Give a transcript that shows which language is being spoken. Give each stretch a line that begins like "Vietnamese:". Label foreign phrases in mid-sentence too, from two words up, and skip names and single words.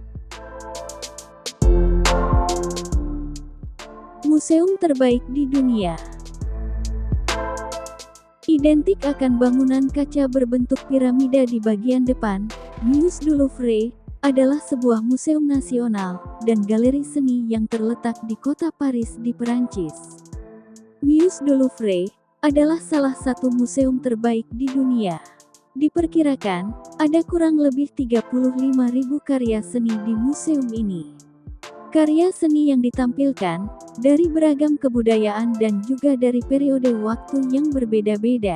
Indonesian: Museum terbaik di dunia. Identik akan bangunan kaca berbentuk piramida di bagian depan, Musée du Louvre adalah sebuah museum nasional dan galeri seni yang terletak di kota Paris di Perancis. Musée du Louvre adalah salah satu museum terbaik di dunia. Diperkirakan, ada kurang lebih 35.000 karya seni di museum ini. Karya seni yang ditampilkan dari beragam kebudayaan dan juga dari periode waktu yang berbeda-beda.